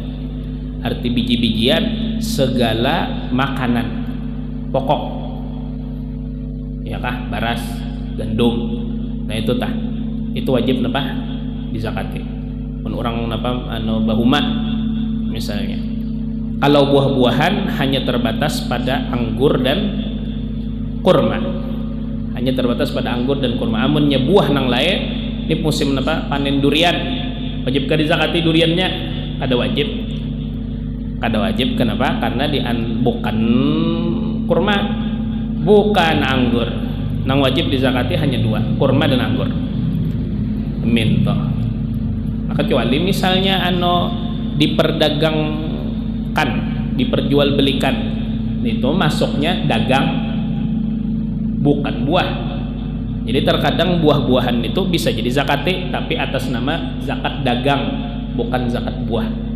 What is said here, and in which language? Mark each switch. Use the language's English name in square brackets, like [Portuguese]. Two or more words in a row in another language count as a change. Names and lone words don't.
[Banjar] Arti biji-bijian segala makanan pokok, ya kah, baras, gandum. Nah itu tah, itu wajib napa dizakati. Pun orang napa bahuma misalnya. [Indonesian] Kalau buah-buahan hanya terbatas pada anggur dan kurma, hanya terbatas pada anggur dan kurma. [Banjar] Amunnya buah nang lain, ini musim napa panen durian, wajibkah dizakati duriannya? Ada wajib. Kada wajib, kenapa? [Indonesian] Karena bukan kurma, bukan anggur. [Banjar] Nang wajib dizakati hanya dua, kurma dan anggur. Minto. [Indonesian] Maka kecuali misalnya diperdagangkan, diperjualbelikan, itu masuknya dagang, bukan buah. Jadi terkadang buah-buahan itu bisa jadi zakati, tapi atas nama zakat dagang, bukan zakat buah.